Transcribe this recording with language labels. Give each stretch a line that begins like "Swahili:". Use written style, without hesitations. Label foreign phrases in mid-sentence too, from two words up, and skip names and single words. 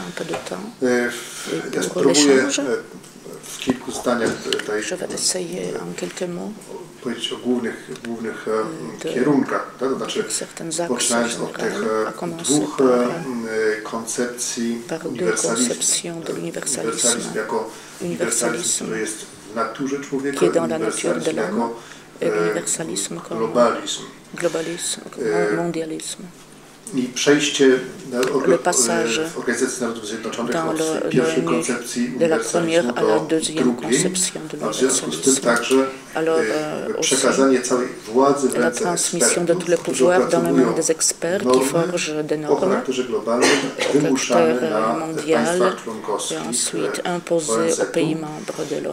Polish: Ja spróbuję w kilku zdaniach tutaj powiedzieć o głównych kierunkach, tak? To znaczy poczynając od tych dwóch koncepcji uniwersalizmu. Uniwersalizm jako uniwersalizm, który jest w naturze człowieka, uniwersalizm jako
French: l'universalisme comme globalisme, mondialisme.
Polish: I przejście w Organizacji Narodów Zjednoczonych od pierwszej koncepcji uniwersalizmu do drugiej, a w związku z tym także przekazanie całej władzy w ręce ekspertów, którzy opracowują normy o charakterze globalnym wymuszane na państwach członkowskich ONZ-u.